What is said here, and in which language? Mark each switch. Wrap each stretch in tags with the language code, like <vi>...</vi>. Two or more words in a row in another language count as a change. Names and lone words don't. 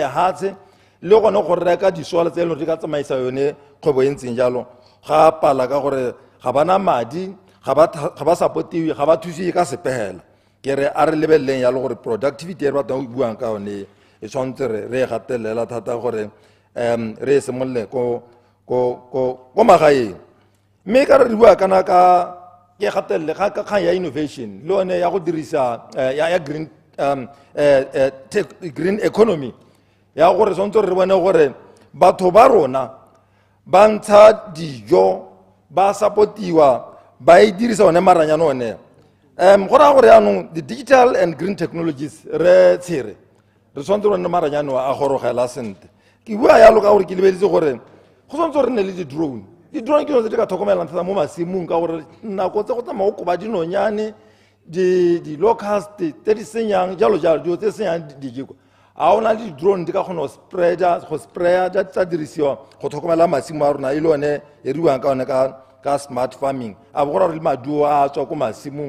<tn>lehatshe le gone go reka disola tse e leng gore di ka tsamaisa yone kgwebo e ntseng jalo ga pala ka gore ga ba na madi ga ba supportiwe ga ba thusiwe ka sepegela ke re a re lebeleleng yalo gore productivity e re batlang go buang ka yone e tshwanetse re gatelela thata gore re e simolole ko magaeng mme ka re bua kana ka ke gatelele ga kgang ya innovation le yone ya go dirisa ya</tn> <en>green economy</en> <tn>ya gore tshwanetse re bone gore batho ba rona ba ntsha dijo ba supportiwa ba e dirisa one maranyane one go raya gore yaanong</tn> <en>the digital and green technologies</en> <tn>re tshire re tshwanetse re nne maranyane a gorogela sente ke bua yalo ka gore ke lebeletse gore go tshwanetse re nne le di-drone ke dilo tse di ka tlhokomelang thata mo masimong ka gore nako tse go tsamaya go koba dinonyane di-locust tse di senyang jalo dilo tse senyang dijeko a o na le di-drone di ka kgona go spraya tsa dirisiwa go tlhokomela masimo a rona e le one e re buang ka one ka</tn> <en>smart farming</en> <tn>a bo go ra gore le maduo a tswa ko masimong</tn>